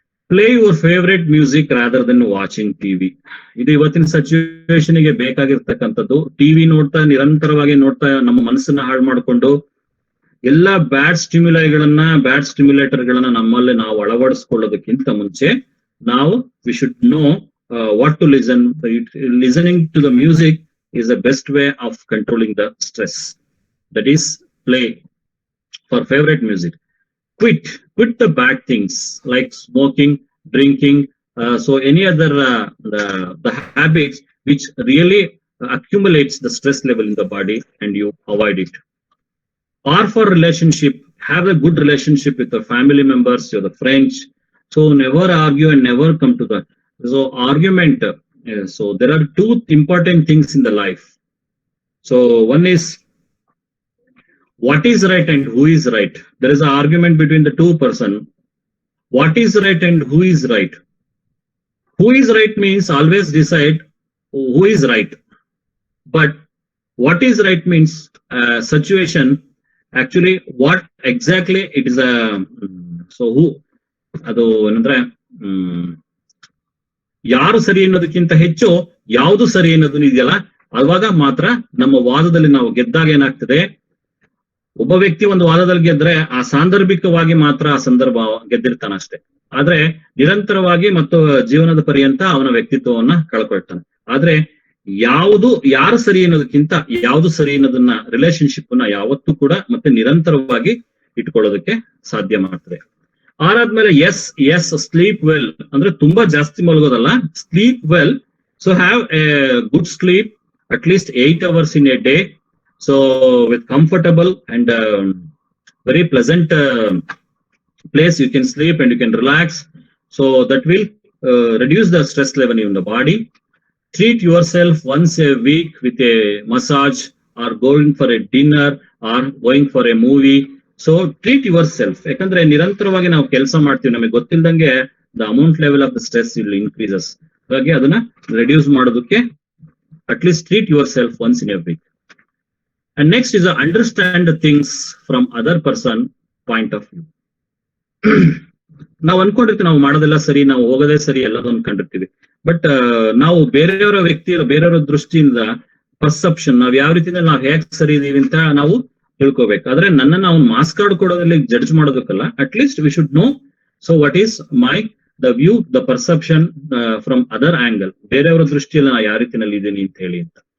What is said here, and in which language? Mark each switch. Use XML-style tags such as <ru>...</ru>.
<en>Play your favourite music rather than watching TV.</en> <kn>ಇದು ಇವತ್ತಿನ situation ಗೆ ಬೇಕಾಗಿರ್ತಕ್ಕಂಥದ್ದು. ಟಿವಿ ನಿರಂತರವಾಗಿ ನೋಡ್ತಾ ನಮ್ಮ ಮನಸ್ಸನ್ನ ಹಾಳು ಮಾಡಿಕೊಂಡು ಎಲ್ಲಾ ಬ್ಯಾಡ್ ಸ್ಟಿಮ್ಯುಲೇಟರ್ ಗಳನ್ನ ನಮ್ಮಲ್ಲಿ ನಾವು ಅಳವಡಿಸ್ಕೊಳ್ಳೋದಕ್ಕಿಂತ ಮುಂಚೆ ನಾವು</kn> <en>We should know what to listen. Listening to the music is the best way of controlling the stress. That is, play for favorite music. Quit the bad things like smoking, drinking, so any other the habits which really accumulates the stress level in the body, and you avoid it. Or for relationship, have a good relationship with the family members, your the friends. So never argue and never come to the argument. So there are two important things in the life. So one is what is right and who is right. There is an argument between the two person. what is right and who is right. Who is right means always decide who is right. But what is right means situation, actually what exactly it is a, so who,</en> <kn>ಅದು ಏನಂದ್ರೆ ಯಾರು ಸರಿ ಅನ್ನೋದಕ್ಕಿಂತ ಹೆಚ್ಚು ಯಾವುದು ಸರಿ ಅನ್ನೋದನ್ನ ಇದೆಯಲ್ಲ, ಅವಾಗ ಮಾತ್ರ ನಮ್ಮ ವಾದದಲ್ಲಿ ನಾವು ಗೆದ್ದಾಗ ಏನಾಗ್ತದೆ, ಒಬ್ಬ ವ್ಯಕ್ತಿ ಒಂದು ವಾದದಲ್ಲಿ ಗೆದ್ರೆ ಆ ಸಾಂದರ್ಭಿಕವಾಗಿ ಮಾತ್ರ ಆ ಸಂದರ್ಭ ಗೆದ್ದಿರ್ತಾನ ಅಷ್ಟೇ. ಆದ್ರೆ ನಿರಂತರವಾಗಿ ಮತ್ತು ಜೀವನದ ಪರ್ಯಂತ ಅವನ ವ್ಯಕ್ತಿತ್ವವನ್ನ ಕಳ್ಕೊಳ್ತಾನೆ. ಆದ್ರೆ ಯಾರು ಸರಿ ಅನ್ನೋದಕ್ಕಿಂತ ಯಾವುದು ಸರಿ ಅನ್ನೋದನ್ನ ರಿಲೇಶನ್ಶಿಪ್ ನ ಯಾವತ್ತೂ ಕೂಡ ಮತ್ತೆ ನಿರಂತರವಾಗಿ ಇಟ್ಕೊಳ್ಳೋದಕ್ಕೆ ಸಾಧ್ಯ ಮಾಡ್ತದೆ. ಆರಾದ್ಮೇಲೆ</kn> <en>yes sleep well</en> <kn>ಅಂದ್ರೆ ತುಂಬಾ ಜಾಸ್ತಿ ಮಲಗೋದಲ್ಲ, sleep well.</kn> <en>So have a good sleep at least 8 hours in a day, so with comfortable and very pleasant place you can sleep and you can relax, so that will reduce the stress level in the body. Treat yourself once a week with a massage or going for a dinner or going for a movie. So treat yourself,</en> <kn>ಯಾಕಂದ್ರೆ ನಿರಂತರವಾಗಿ ನಾವು ಕೆಲಸ ಮಾಡ್ತೀವಿ, ನಮಗೆ ಗೊತ್ತಿಲ್ಲದಂಗೆ</kn> <en>the amount level of the stress will increases.</en> <kn>ಹಾಗಾಗಿ ಅದನ್ನ reduce ಮಾಡೋದಕ್ಕೆ</kn> <en>at least treat yourself once in a week. And next is understand the things from other person point of view.</en> <kn>ನಾವು ಅನ್ಕೊಂಡಿರ್ತೀವಿ ನಾವು ಮಾಡೋದೆಲ್ಲ ಸರಿ, ನಾವು ಹೋಗೋದೇ ಸರಿ, ಎಲ್ಲದೂ ಅನ್ಕೊಂಡಿರ್ತೀವಿ. ಬಟ್ ನಾವು ಬೇರೆಯವರ ಬೇರೆಯವರ ದೃಷ್ಟಿಯಿಂದ ಪರ್ಸೆಪ್ಷನ್, ನಾವ್ ಯಾವ ರೀತಿಯಿಂದ ನಾವು ಹೇಗ್ ಸರಿ ಇದೀವಿ ಅಂತ ನಾವು ತಿಳ್ಕೊಬೇಕು. ಆದ್ರೆ ನನ್ನನ್ನು ಅವ್ನು marks card ಕೊಡೋದ್ರಲ್ಲಿ judge ಮಾಡೋದಕ್ಕಲ್ಲ,</kn> <en>at least we should know so what is my the view, the perception from other angle,</en> <kn>ಬೇರೆಯವರ ದೃಷ್ಟಿಯಲ್ಲಿ ನಾ ಯಾವ ರೀತಿಯಲ್ಲಿ ಇದ್ದೀನಿ ಅಂತ ಹೇಳಿ ಅಂತ.</kn>